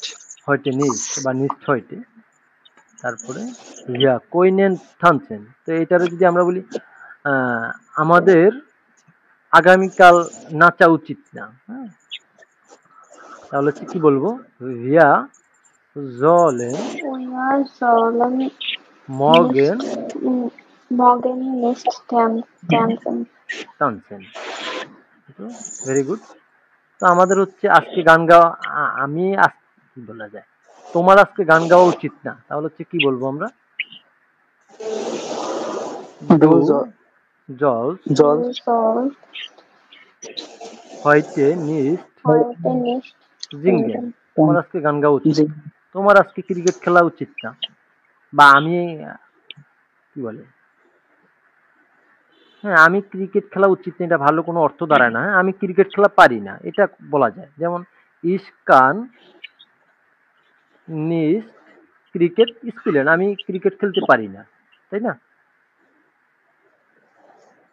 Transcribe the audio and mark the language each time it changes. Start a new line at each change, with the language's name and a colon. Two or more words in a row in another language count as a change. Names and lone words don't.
German: heute nicht বা nicht heute.
Bangla: তারপরে ইয়া
German: können tanzen,
Bangla: তো এটারে যদি আমরা বলি আমাদের আগামীকাল নাচা উচিত না, হ্যাঁ তাহলে হচ্ছে কি বলবো?
German: wir sollen wir sollen মগেন morgen nicht tanzen
English: টানছেন। very good.
Bangla: তো আমাদের হচ্ছে আজকে গান গাওয়া, আমি কি বলা যায়, তোমার আজকে গান গাওয়া উচিত না, তাহলে হচ্ছে কি বলবো আমরা?
German: ডু du sollst জল du sollst heute nicht heute nicht জিঙ্গেন। singen
Bangla: তোমার আজকে গান গাওয়া উচিত না। তোমার আজকে ক্রিকেট খেলা উচিত না, বা আমি কি বলে, হ্যাঁ আমি ক্রিকেট খেলা উচিত না, এটা ভালো কোনো অর্থ দাঁড়ায় না। হ্যাঁ, আমি ক্রিকেট খেলা পারি না, এটা বলা যায়। যেমন
German: ich kann nicht Cricket spielen,
Bangla: আমি ক্রিকেট খেলতে পারি না, তাই না?